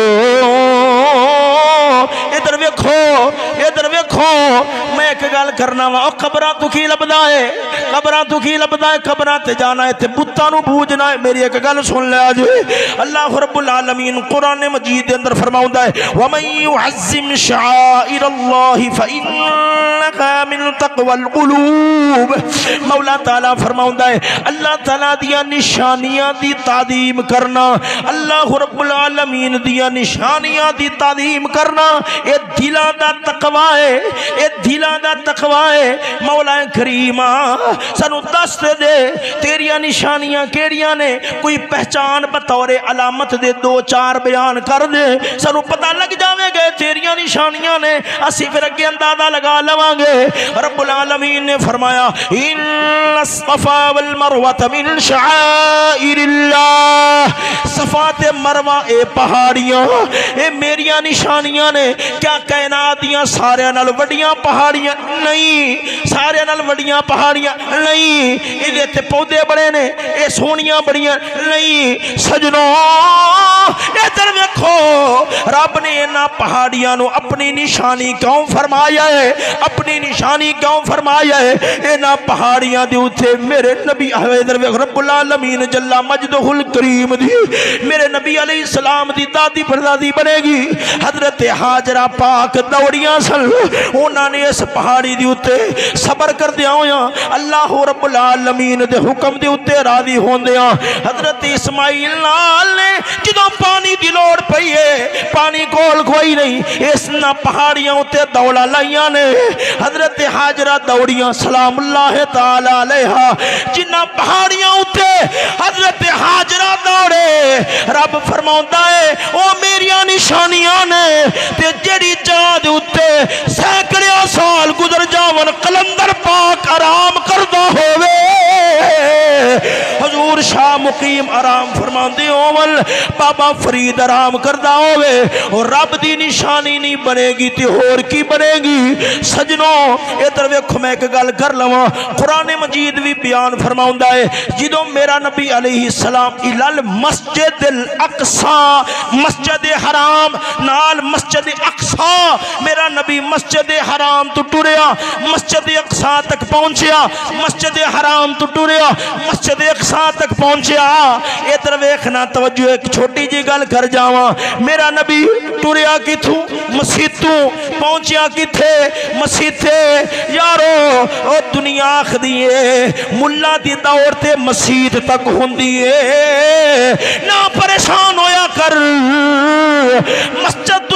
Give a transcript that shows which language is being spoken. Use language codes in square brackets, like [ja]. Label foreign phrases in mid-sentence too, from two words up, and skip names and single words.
[pa] ادھر ویکھو میں ایک گل کرنا وا قبراں تو کی لبدا ہے قبراں تے جانا ہے تے بتاں نو پوجنا ہے میری ایک گل سن لے اج اللہ رب العالمین قرآن مجید دے اندر فرماوندا ہے [ar] ومن يعظم شعائر اللہ فإنها من تقوى القلوب [pa] مولا تعالی فرماوندا ہے اللہ تعالی دیاں نشانیاں دی تعظیم کرنا اللہ رب العالمین دیاں نشانیاں دی تعظیم کرنا اے دلاں دا تقوی ہے اے دلاں دا تقوی ہے مولا کریم سانو دس دے تیریاں نشانیاں کیڑیاں نے کوئی پہچان بطور علامت دے دو چار بیان کر دے سانو پتہ لگ جاوے گے تیریاں نشانیاں نے اسی پھر اگے اندازہ لگا لواں گے رب العالمین نے فرمایا [ar] ان الصفا والمروہ من شعائر اللہ [pa] صفا تے مروہ اے پہاڑیاں اے میریاں نشانیاں نے کیا کائنات دیاں سارے نال وڈیاں پہاڑیاں نہیں سارے نال وڈیاں پہاڑیاں نہیں اے تے پودے بڑے نے اے سونیاں بڑیاں نہیں سجنوں ادھر ویکھو رب نے انہاں پہاڑیاں نو اپنی نشانی کیوں فرمایا ہے اپنی نشانی کیوں فرمایا ہے انہاں پہاڑیاں دے اوتے میرے نبی ادھر ویکھ رب العالمین [ar] جل مجدہ الکریم [pa] دی میرے نبی علیہ السلام دی دادی پردادی بنے گی حضرت ہاجرہ پاک دوڑیاں سن انہاں نے اس پہاڑی دی اوتے صبر کر دیا ہویا اللہ رب العالمین دے حکم دے اوتے راضی ہوندیاں حضرت اسماعیل نال نے جدوں پانی دی لوڑ پئی ہے پانی کول کوئی نہیں اس نا پہاڑیاں اوتے دوڑا لائیاں نے حضرت ہاجرہ دوڑیاں [ar] سلام اللہ تعالی علیہا [pa] جنہ پہاڑیاں اوتے حضرت ہاجرہ دوڑے رب فرماوندا ہے او میریاں نشانیاں نے تے جڑی جگہ دے اوتے سینکڑیاں سال گزر جاون قلندر پاک آرام کردا ہووے حضور شاہ مقیم آرام فرماندے اول بابا فرید آرام کردا ہووے اور رب دی نشانی نہیں بنے گی تے ہور کی بنے گی سجنوں ادھر ویکھو میں ایک گل کر لواں قرآن مجید بھی بیان فرماوندا ہے جدوں میرا نبی علیہ السلام الال مسجد الاقصی مسجد حرام نال مسجد اقصی میرا نبی مسجد حرام تو ٹریا مسجد اقصی تک پہنچیا مسجد حرام تو ٹریا مسجد اقصی تک پہنچیا ادھر ویکھنا توجہ ایک چھوٹی جی گل کر جاواں میرا نبی ٹریا کتھوں مسیتوں پہنچیا کتھے مسیتے یارو او دنیا آخدی ہے ملا دی دور تے مسیت تک ہوندی ہے نہ پریشان ہویا کر مسجد تو